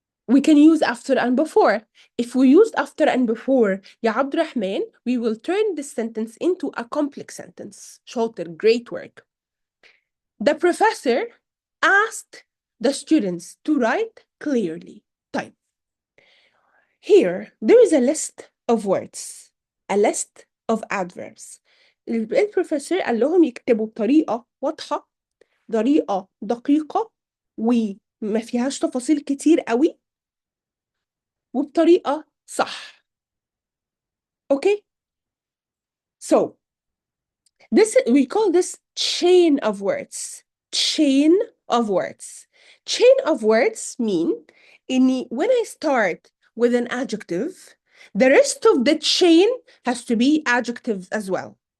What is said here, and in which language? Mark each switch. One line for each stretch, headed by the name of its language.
English: We can use after and before. If we used after and before, يا عبد الرحمن, we will turn this sentence into a complex sentence.
Arabic: شاطر,
English: great work. The professor asked the students to write clearly.
Arabic: طيب.
English: Here, there is a list of words, a list of adverbs.
Arabic: البروفيسور قال لهم يكتبوا بطريقة واضحة، طريقة دقيقة وما فيهاش تفاصيل كتير قوي وبطريقة صح.
English: Okay? So, we call this chain of words. Chain of words. Chain of words mean when I start with an adjective, the rest of the chain has to be adjectives as well.